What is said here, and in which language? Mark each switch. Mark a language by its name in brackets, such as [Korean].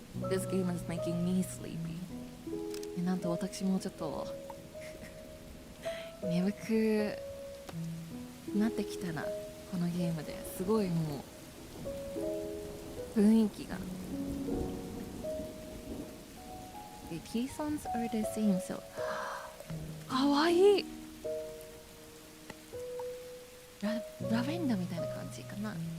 [English] This game is making me sleepy. [Japanese] なんと私もちょっと眠くなってきたな、このゲームで。すごいもう雰囲気が。 [English] The key songs are the same, so [Japanese] かわいい。ラベンダーみたいな感じかな。